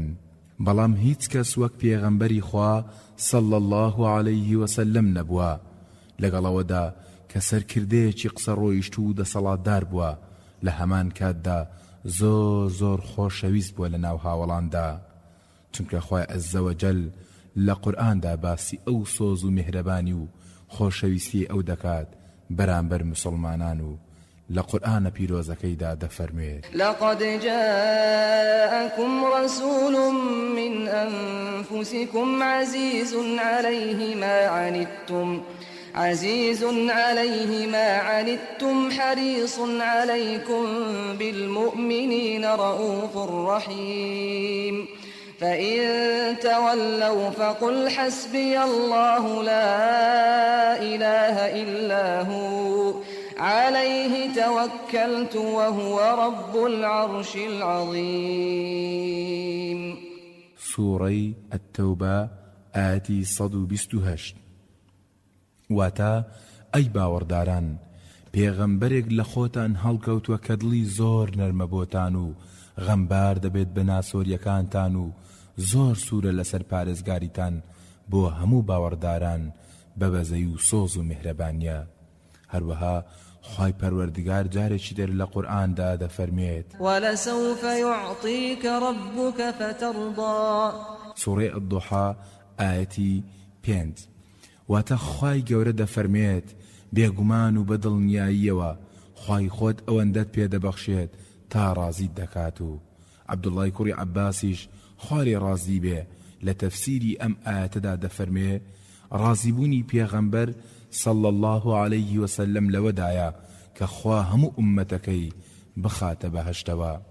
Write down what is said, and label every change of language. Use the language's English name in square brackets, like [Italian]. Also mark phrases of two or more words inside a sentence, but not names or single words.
[Central Kurdish] بەڵام هیچ کەس وەک پێغەمبەری خوا [Arabic] صەڵی الله عەلەیه وسەلەم [Central Kurdish] نەبووە، لەگەڵەوەدا کە سەرکردەیەکی قسە ڕۆیشت و دەسەڵاتدار بووە، لە هەمان کاتدا زۆر زۆر خۆشەویست بووە لە ناو هاوڵاندا، چونکە خوای عەزەوەجەل لە قورئاندا باسی ئەو سۆز و میهرەبانی و خۆشەویستی ئەو دەکات بەرامبەر مسلمانان و لە قورئانە پیرۆزەکەیدا دەفەرموێت [Arabic] لقد جاءكم رسول من أنفسكم عزيز عليه ما عنتم حريص عليكم بالمؤمنين رؤوف رحيم فإن تولوا فقل حسبي الله لا إله إلا هو عليه توكلت وهو رب العرش العظيم. سورة التوبة آتي 128. [Central Kurdish] واتا ئەی باوەڕداران پێغەمبەرێک لە خۆتان هەڵکەوتووە کە دڵی زۆر نەرمە بۆتان و غەمبار دەبێت بە ناسۆریەکانتان و زۆر سوورە لەسەر پارێزگاریتان بۆ هەموو باوەڕداران بە بەزەی و سۆز و میهرەبانیە. هەروەها خوای پەروەردگار جارێکی دەر لە قورئاندا دەفەرمێت [Arabic] وَلَسَوْفَ يُعْطِيكَ رَبُّكَ فَتَرْضَى. [Central Kurdish] سوورەی الضحا ئاەتی 5. واتە خوای گەورە دەفەرمێت بێگومان و بەدڵنیاییەوە خوای خۆت ئەوەندەت پێدەبەخشێت تا ڕازیت دەکات. و عەبدوڵڵای کوڕی عەباسیش خواری ڕازی بێ لە تەفسیری ئەم ئاەتەدا دەفەرمێ ڕازیبوونی پێغەمبەر [Arabic] صەڵی الله عەلەیه وسەلەم [Central Kurdish] لەوەدایە کە خوا هەموو ئوممەتەکەی بخاتە بەهەشتەوە.